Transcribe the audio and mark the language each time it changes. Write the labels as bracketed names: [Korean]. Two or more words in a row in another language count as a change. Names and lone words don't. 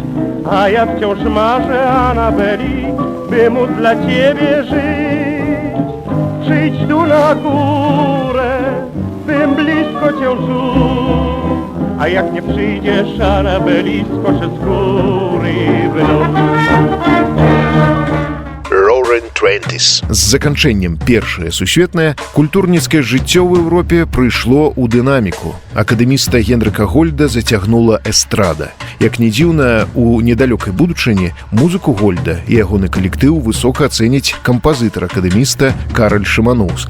[Polish] A ja wciąż marzę, Anabeli, by móc dla ciebie żyć. Przyjdź tu na górę, bym blisko cię czuł. A jak nie przyjdziesz, Anabeli, skoczę z góry w dół. [English] Roaring Twenties. [Belarusian] З заканчэннем Першае сусветнае культурніцкае жыццё ў Еўропе прыйшло ў дынаміку. Акадэміста Генрыка Гольда зацягнула эстрада. Як не дзіўна, у недалёкай будучыні музыку Гольда і ягоны калектыў высока ацэніць кампазітар-акадэміста Караль Шыманоўскі.